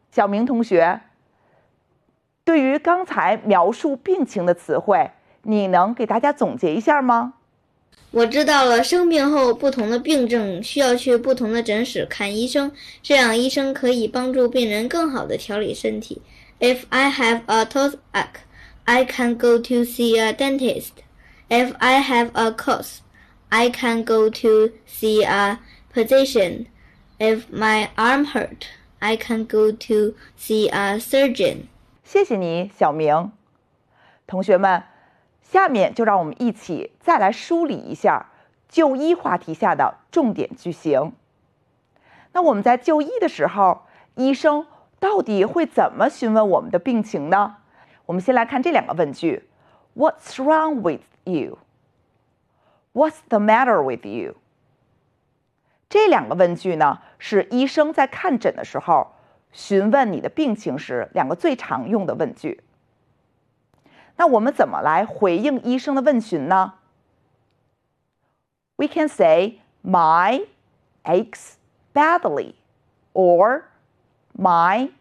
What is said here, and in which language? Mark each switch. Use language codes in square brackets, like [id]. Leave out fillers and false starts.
[zh] 小明同学，对于刚才描述病情的词汇，你能给大家总结一下吗？我知道了，生病后不同的病症需要去不同的诊室看医生，这样医生可以帮助病人更好地调理身体。 [en] If I have a toothache, I can go to see a dentist. If I have a cough, I can go to see a physician. If my arm hurt, I can go to see a surgeon. [zh] 谢谢你，小明。同学们，下面就让我们一起再来梳理一下就医话题下的重点句型。那我们在就医的时候，医生到底会怎么询问我们的病情呢？我们先来看这两个问句。 [en] What's wrong with you? What's the matter with you? [zh] 这两个问句呢，是医生在看诊的时候询问你的病情时两个最常用的问句。那我们怎么来回应医生的问询呢？ [en] We can say my aches badly or my